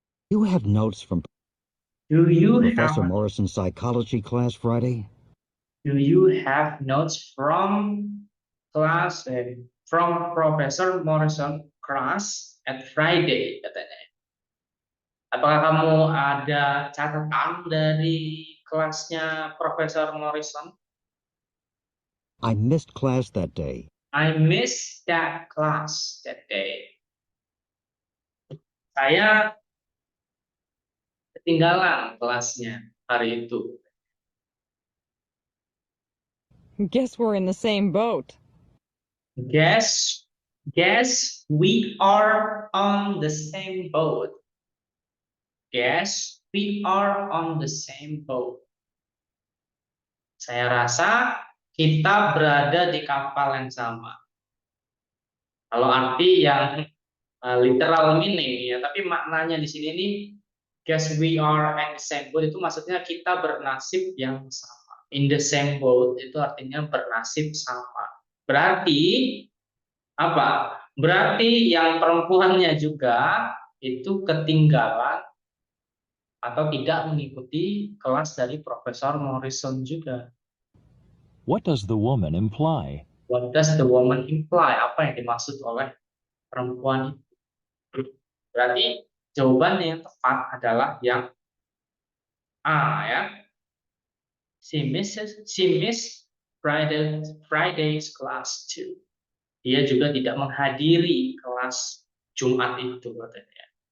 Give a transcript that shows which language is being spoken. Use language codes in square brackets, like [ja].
[en] Do you have notes from Do you Professor have Morrison's psychology class Friday? Do you have notes from class from Professor Morrison class at Friday [id] katanya? Apakah kamu ada catatan dari kelasnya Profesor Morrison? [en] I missed class that day. I missed that class that day. [id] Saya ketinggalan kelasnya hari itu. [en] Guess we're in the same boat. Guess we are on the same boat. Guess we are on the same boat. [id] Saya rasa kita berada di kapal yang sama. Kalau arti yang [en] literal meaning [id] ya, tapi maknanya di sini nih, [en] guess we are in the same boat [id] itu maksudnya kita bernasib yang sama. [en] In the same boat [id] itu artinya bernasib sama. Berarti apa? Berarti yang perempuannya juga itu ketinggalan atau tidak mengikuti kelas dari Profesor Morrison juga. [en] What does the woman imply? What does the woman imply? [id] Apa yang dimaksud oleh perempuan itu? Berarti jawaban yang tepat adalah yang A ya. [en] She missed Friday's class too. [id] Dia juga tidak menghadiri kelas Jumat itu katanya.